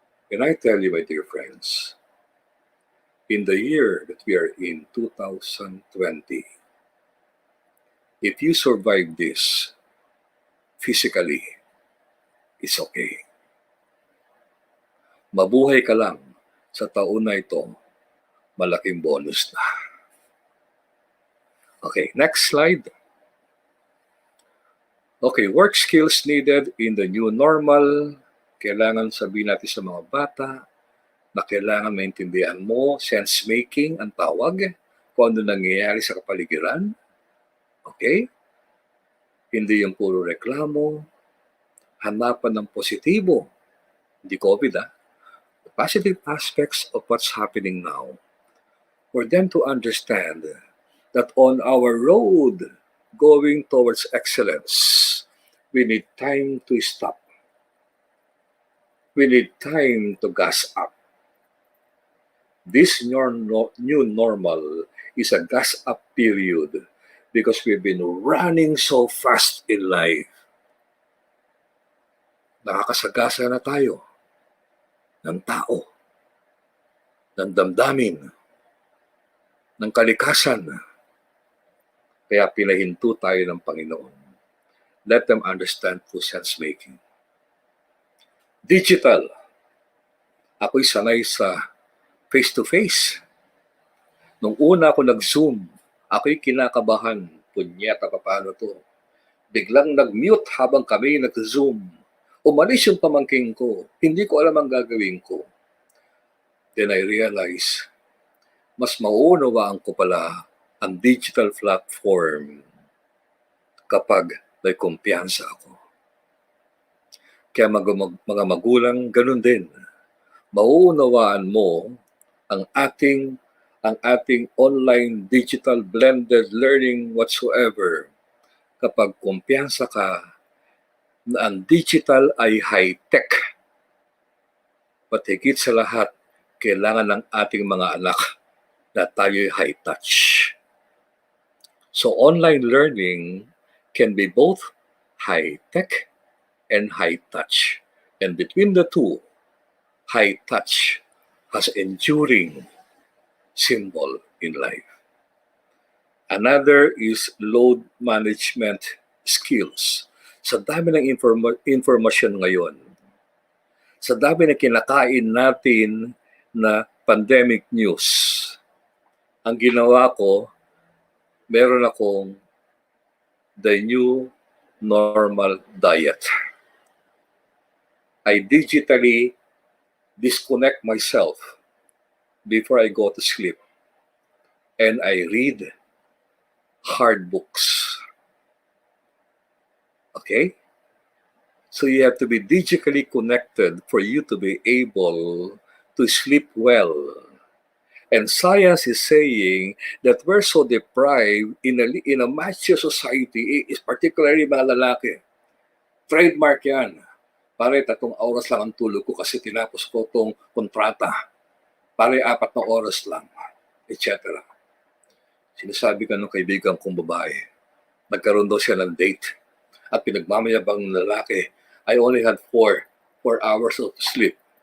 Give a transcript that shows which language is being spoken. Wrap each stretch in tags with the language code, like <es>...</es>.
<en>And I tell you, my dear friends, in the year that we are in, 2020, if you survive this physically, it's okay.</en> <tl>Mabuhay ka lang sa taon na ito, malaking bonus na.</tl> <en>Okay, next slide. Okay, work skills needed in the new normal.</en> <tl>Kailangan sabihin natin sa mga bata na kailangan maintindihan mo, sense-making ang tawag, kung ano nangyayari sa kapaligiran. Okay? Hindi yung puro reklamo, hanapan ng positibo. Hindi</tl> <en>COVID, the positive aspects of what's happening now. For them to understand that on our road going towards excellence, we need time to stop. We need time to gas up. This new normal is a gas up period because we've been running so fast in life.</en> <tl>Nakakasagasa na tayo ng tao, ng damdamin, ng kalikasan. Kaya pinahinto tayo ng Panginoon.</tl> <en>Let them understand through sense-making. Digital.</en> <tl>Ako'y sanay sa face-to-face. Nung una ako nag-Zoom, ako'y kinakabahan. Punyeta, paano to? Biglang nag-mute habang kami nag-zoom. Umalis yung pamangking ko. Hindi ko alam ang gagawin ko.</tl> <en>Then I realized,</en> <tl>mas mauunawaan ko pala ang digital platform kapag may kumpiyansa ako. Kaya mga magulang, ganun din. Mauunawaan mo ang ating</tl> <en>online digital blended learning whatsoever</en> <tl>kapag kumpiyansa ka na ang digital ay high-tech. But higit sa lahat, kailangan ng ating mga anak na tayo'y high-touch.</tl> <en>So online learning can be both high-tech and high-touch. And between the two, high-touch has enduring symbol in life. Another is load management skills.</en> <tl>Sa dami ng informasyon ngayon, sa dami na kinakain natin na pandemic news, ang ginawa ko, meron akong</tl> <en>the new normal diet. I digitally disconnect myself before I go to sleep, and I read hard books. Okay? So you have to be digitally connected for you to be able to sleep well. And science is saying that we're so deprived in a mature society, is particularly</en> <tl>mga lalaki. Trademark yan. Pare, 3 oras lang ang tulog ko kasi tinapos ko itong kontrata. Pare, 4 na oras lang, etc. Sinasabi ka ng kaibigan kong babae, nagkaroon daw siya ng date at pinagmamayabang ng lalaki,</tl> <en>I only had 4 hours of sleep.</en>